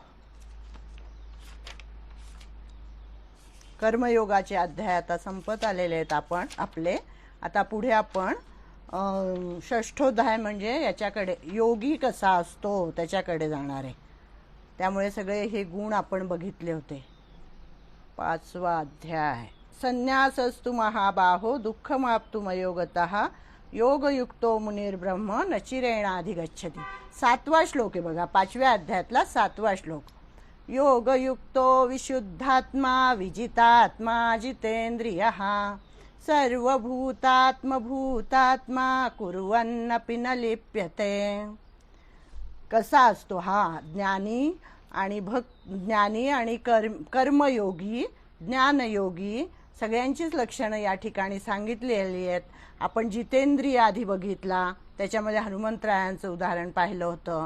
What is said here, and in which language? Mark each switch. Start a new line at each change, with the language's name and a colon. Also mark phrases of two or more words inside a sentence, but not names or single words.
Marathi: कर्मयोगाचे अध्याय आता संपत आलेले आहेत आपण आपले। आता पुढे आपण षष्ठोध्याय म्हणजे याच्याकडे, योगी कसा असतो त्याच्याकडे जाणार आहे। त्यामुळे सगळे हे गुण आपण बघितले होते। 5वा अध्याय,
Sanskrit: संन्यासस्तु महाबाहो दुःखमाप्तुमयोगतः योगयुक्तो मुनिर्ब्रह्म नचिरेणाधिगच्छति।
Marathi: 7वा श्लोक आहे बघा, 5व्या अध्यायातला 7वा श्लोक।
Sanskrit: योगयुक्तो विशुद्धात्मा विजितात्मा जितेंद्रियः सर्वभूतात्मभूतात्मा कुर्वन्नपि न लिप्यते।
Marathi: कसा असतो हा? ज्ञानी आणि कर्मयोगी, ज्ञानयोगी, सगळ्यांचीच लक्षणं या ठिकाणी सांगितलेली आहेत। आपण जितेंद्रिय आधी बघितला, त्याच्यामध्ये हनुमंतरायांचं उदाहरण पाहिलं होतं।